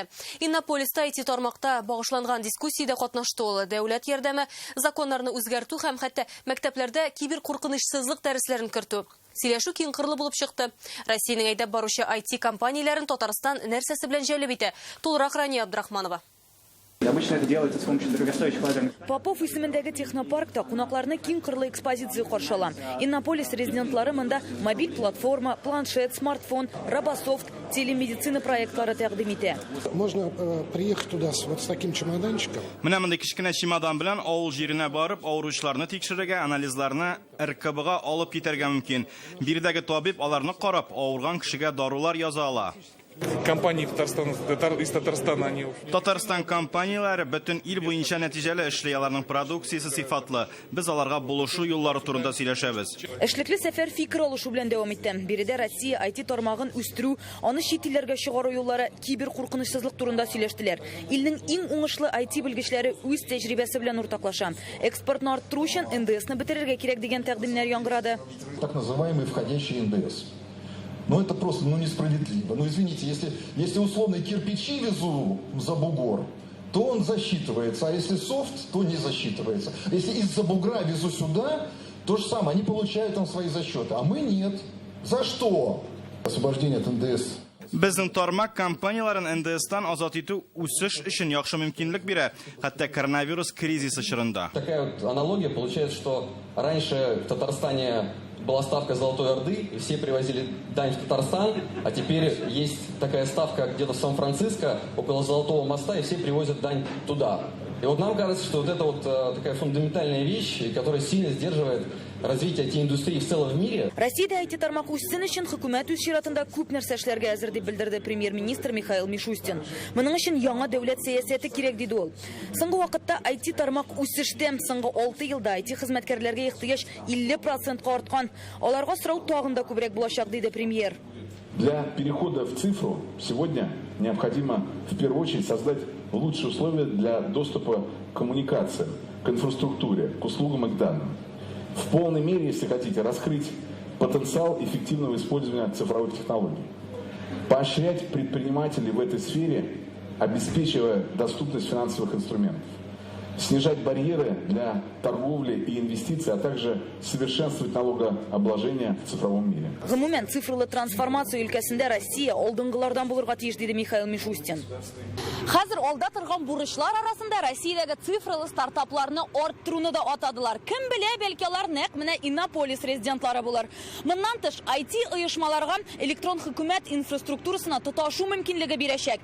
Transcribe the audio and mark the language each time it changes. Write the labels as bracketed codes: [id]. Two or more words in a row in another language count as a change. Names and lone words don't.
[tt] Иннополиста IT тармакта багышланган дискуссиядә катнашты ул. Дәүләт ярдәме, законнарны үзгәртү һәм хәтта мәктәпләрдә кибер куркынычсызлык дәресләрен кертү. Сөйләшү киң кырлы булып чыкты. Россиянең әйдәп баручы IT компанияләрен Татарстан нәрсәсе белән җәлеп итә? Тулырак Рания Абдрахманова. [ru] Обычно это делается с помощью дорогостоящих лазерных. [tt] Попов исемендәге технопаркта кунакларны киң кырлы экспозиция каршыла. Иннополис резидентлары монда мобиль платформа, планшет, смартфон, робософт, телемедицина проектлары тәкъдим итә. [ru] Можно приехать туда вот с таким чемоданчиком. [tt] Менә монда кичкенә чемодан белән авыл җиренә барып, авыручыларны тикшерергә, анализларны РКБга алып китәргә мөмкин. Биредәге табиб аларны карап, авырган кешегә дарулар яза ала. [ru] Компании из Татарстана они... [tt] Татарстан компанияләре бөтен ил буенча нәтиҗәле эшли, аларның продукциясе сыйфатлы. Без аларга булышу юллары турында сөйләшәбез. Эшлекле сәфәр фикер алышу белән дәвам итте. Биредә Россия IT тармагын үстерү, аны чит илләргә чыгару юллары, кибер куркынычсызлык турында сөйләштеләр. Илнең иң уңышлы IT белгечләре үз тәҗрибәсе белән уртаклаша. Экспортны арттыру өчен НДСны бетерергә кирәк дигән тәкъдимнәр яңгырады. [ru] Так называемый входящий НДС. Но это просто несправедливо. Извините, если условные кирпичи везу за бугор, то он засчитывается, а если софт, то не засчитывается. Если из-за бугра везу сюда, то же самое, они получают там свои засчеты, а мы нет. За что? Освобождение от НДС. [tt] Безнең тармак компанияларын НДСтан азат итү үсеш өчен яхшы мөмкинлек бирә, хәтта коронавирус кризисы чорында. [ru] Такая вот аналогия получается, что раньше в Татарстане была ставка Золотой Орды, и все привозили дань в Татарстан, а теперь есть такая ставка где-то в Сан-Франциско, около Золотого моста, и все привозят дань туда. И вот нам кажется, что вот это вот такая фундаментальная вещь, которая сильно сдерживает развитие IT-индустрии в целом в мире. [tt] Россиядә IT тармак үсен өчен хөкүмәт үз чиратында күп нәрсә эшләргә әзер дип белдерде премьер-министр Михаил Мишустин. Моның өчен яңа дәүләт сәясәте кирәк диде ул. Соңгы вакытта IT тармак үсештә, соңгы 6 елда IT хезмәткәрләргә ихтыяҗ 50%-ка арткан. Аларга сорау тагын да күбрәк булачак диде премьер. [ru] Для перехода в цифру сегодня необходимо в первую очередь создать лучшие условия для доступа к коммуникациям, к инфраструктуре, к услугам и к данным. В полной мере, если хотите, раскрыть потенциал эффективного использования цифровых технологий. Поощрять предпринимателей в этой сфере, обеспечивая доступность финансовых инструментов. Снижать барьеры для торговли и инвестиций, а также совершенствовать налогообложение в цифровом мире. [tt] Гомумән цифрлы трансформация өлкәсендә Россия алдынгылардан булырга тиеш диде Михаил Мишустин. Хәзер алда торган бурычлар арасында Россиядәге цифрлы стартапларны арттыруны да атадылар. Кем белә, бәлки алар нәкъ менә Иннополис резидентлары булыр. Моннан тыш IT оешмаларга электрон хөкүмәт инфраструктурасына тоташу мөмкинлеге бирәчәк.